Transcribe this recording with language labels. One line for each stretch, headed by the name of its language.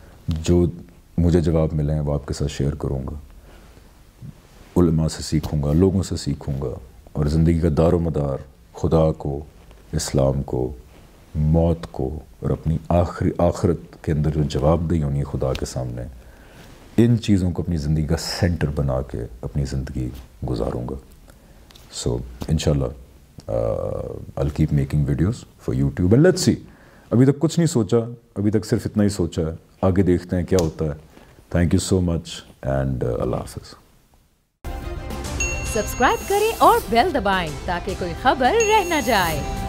Hindi: जो मुझे जवाब मिले हैं वो आपके साथ शेयर करूँगा, उलमा से सीखूँगा, लोगों से सीखूँगा, और ज़िंदगी का दारो मदार खुदा को, इस्लाम को, मौत को, और अपनी आखिरत के अंदर जो जवाबदेही होनी है खुदा के सामने, इन चीज़ों को अपनी ज़िंदगी का सेंटर बना के अपनी ज़िंदगी गुजारूँगा। सो इंशाल्लाह
English: I'll keep making videos for YouTube and let's see।
Hindi: अभी तक कुछ नहीं सोचा, अभी तक सिर्फ इतना ही सोचा है, आगे देखते हैं क्या होता है।
English: thank you so much and
Hindi: अल्लाह हाफ़िज़। सब्सक्राइब करें और बेल दबाएं ताकि कोई खबर रह न जाए।